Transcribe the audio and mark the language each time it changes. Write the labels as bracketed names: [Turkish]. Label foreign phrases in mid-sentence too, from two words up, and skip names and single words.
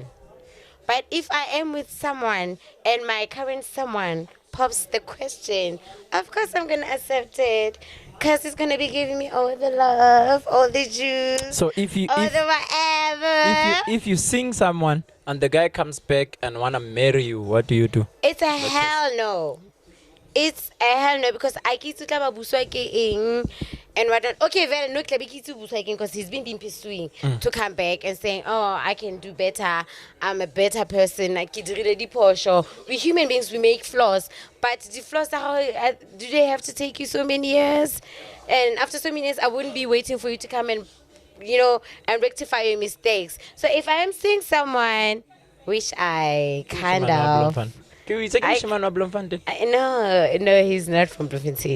[English] But if I am with someone and my current someone pops the question, of course I'm going to accept it. Because he's going to be giving me all the love, all the juice, So if you all the whatever. if you sing someone and the guy comes back and wanna marry you, what do you do? It's a hell no. It's a hell no, because I get to [Southern Sotho] tla ba buswa ke eng [English] and what. Okay, very no [Southern Sotho] tla be ke buswa ke [English] because he's been pursuing to come back and saying, "Oh, I can do better. I'm a better person. I [Southern Sotho] ke dirile diphoso." [English] We human beings, we make flaws, but the flaws are do they have to take you so many years? And after so many years, I wouldn't be waiting for you to come and and rectify your mistakes. So if I am seeing someone, which I kind of. No, he's not from Bloemfontein.